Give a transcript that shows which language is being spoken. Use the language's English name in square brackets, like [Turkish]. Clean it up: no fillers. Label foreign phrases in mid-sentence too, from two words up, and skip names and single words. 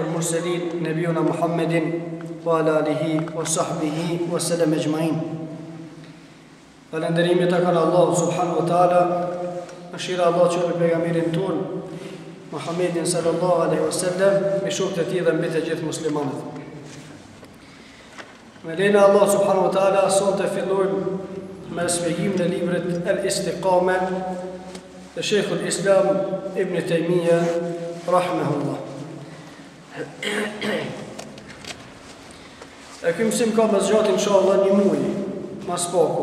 [Arabic] المرسلين نبينا محمد وعلى آله وصحبه وسلم أجمعين. [Albanian] Falënderimi të kanë Allah [Arabic] سبحانه وتعالى, [Albanian] mëshira Allah që në pejgamberin ton Muhammedin [Arabic] صلى الله عليه وسلم, [Albanian] me shokët e tij dhe mbi të gjithë muslimanët. Me lejnë Allah [Arabic] سبحانه وتعالى, [Albanian] sonte fillojmë me shpjegim në librit Al-Istiqama të Sheikhul Islam Ibn Taymiyah rahimahullah. E ky mësim ka më zgjat inshallah një muaj, mas pako.